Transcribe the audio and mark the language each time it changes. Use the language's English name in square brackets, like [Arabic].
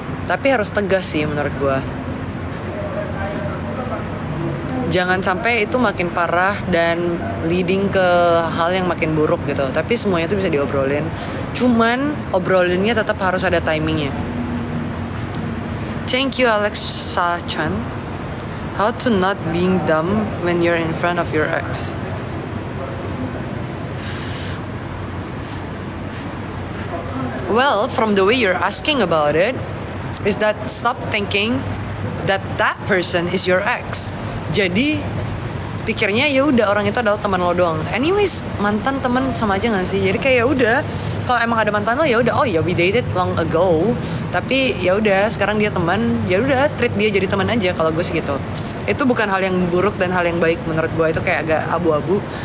[Indonesian] Tapi harus tegas sih menurut gue. Jangan sampai itu makin parah dan leading ke hal yang makin buruk gitu. Tapi semuanya itu bisa diobrolin. Cuman obrolinnya tetap harus ada timingnya. [English] Thank you Alexa Chan. How to not being dumb when you're in front of your ex. Well, from the way you're asking about it, is that stop thinking that person is your ex. [Indonesian] Jadi pikirnya ya udah orang itu adalah teman lo doang. Anyways, mantan teman sama aja nggak sih? Jadi kayak ya udah, kalau emang ada mantan lo ya udah, oh ya [English] we dated long ago. [Indonesian] Tapi ya udah sekarang dia teman, ya udah treat dia jadi teman aja kalau gue sih gitu. Itu bukan hal yang buruk dan hal yang baik menurut gue, itu kayak agak abu-abu.